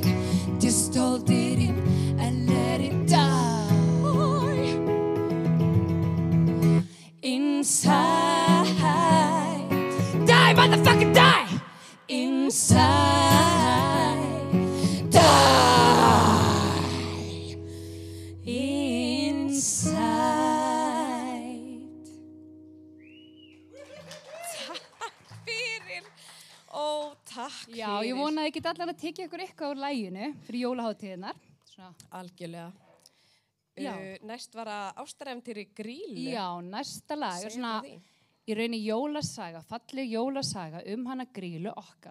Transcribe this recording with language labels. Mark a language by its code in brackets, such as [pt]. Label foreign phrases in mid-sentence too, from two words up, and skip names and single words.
[en] Just hold it in and let it die inside. Die, motherfucker, die! Inside. Die inside. [is] Takk fyrir. Ó, takk fyrir. Já, ég vona að ég get allan að tekja ykkur eitthvað úr laginu fyrir jólaháttíðirnar. Svona. Algjörlega. Já. Næst var að ástaræventýri Grýlu. Já, næsta lag er svona í rauninni jólasaga, falleg jólasaga hana Grýlu okkar.